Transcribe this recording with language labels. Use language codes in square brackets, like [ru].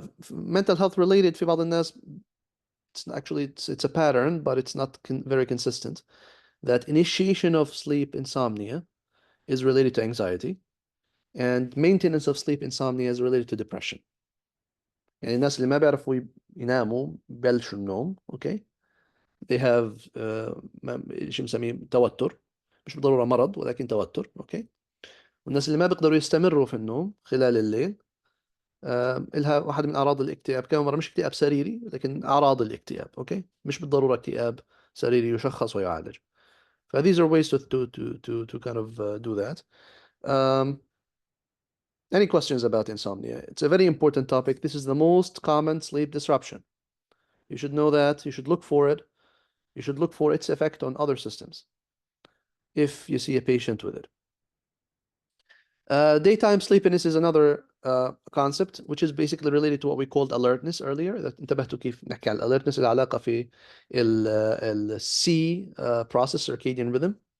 [en] Mental health related [ar] في بعض الناس, [en] it's a pattern, but it's not very consistent. That initiation of sleep insomnia is related to anxiety, and maintenance of sleep insomnia is related to depression. [ar] يعني الناس اللي ما بيعرفوا يناموا ببلشوا النوم, okay, [en] they have [ar] شو بنسميه توتر, مش بالضرورة مرض ولكن توتر, okay. والناس اللي ما بيقدروا يستمروا في النوم خلال الليل لها واحد من أعراض الاكتئاب. كمان مرة مش اكتئاب سريري لكن أعراض الاكتئاب, okay, مش بالضرورة اكتئاب سريري يشخص ويعالج. [en] ف these are ways to kind of do that. Any questions about insomnia? It's a very important topic. This is the most common sleep disruption. You should know that. You should look for it. You should look for its effect on other systems if you see a patient with it. Daytime sleepiness is another concept which is basically related to what we called alertness earlier. [ar] انتبهتوا كيف نحكي على alertness العلاقة في ال C process, circadian rhythm.